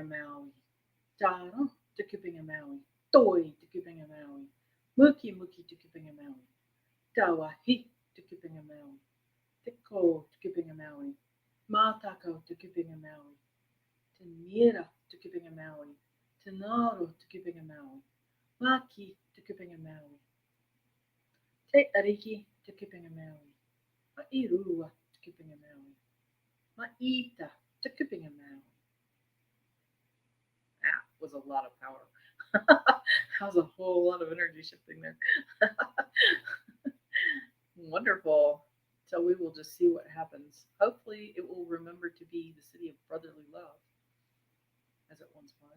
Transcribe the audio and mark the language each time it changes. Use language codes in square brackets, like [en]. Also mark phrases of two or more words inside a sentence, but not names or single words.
[mi] Maui, Taro, Tukupinga Maui, Toi, Tukupinga Maui, Muki Muki, Tukupinga Maui, Tawahi, Tukupinga Maui, Tiko, Tukupinga Maui, Matako, Tukupinga Maui, Tanira, Tukupinga Maui, Tanaro, Tukupinga Maui, Maki, Tukupinga Maui, Te Ariki, Tukupinga Maui, Ma'irua, Tukupinga Maui, Ma'ita, Tukupinga Maui. [en] That was a lot of power. That was a whole lot of energy shifting there. Wonderful. So we will just see what happens. Hopefully, it will remember to be the city of brotherly love, as it once was.